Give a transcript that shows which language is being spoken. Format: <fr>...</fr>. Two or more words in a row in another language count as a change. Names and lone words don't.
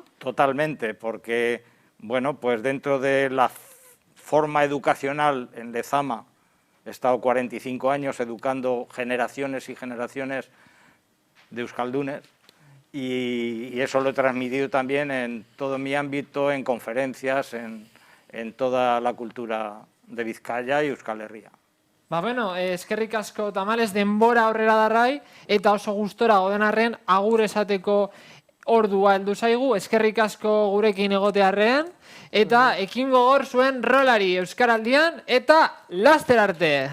<es>Totalmente, porque, bueno, pues dentro de la forma educacional en Lezama, he estado 45 años educando generaciones y generaciones de euskaldunes, y eso lo he transmitido también en todo mi ámbito, en conferencias, en toda la cultura de Bizkaia y Euskal Herria.</es> <eu>Bueno, eskerrik asko Tamales, denbora aurrera darrai, eta oso gustora goden arren, agur esateko ordua heldu zaigu, eskerrik asko gurekin egotearren, eta ekin gogor zuen rolari Euskaraldian, eta laster arte!</eu>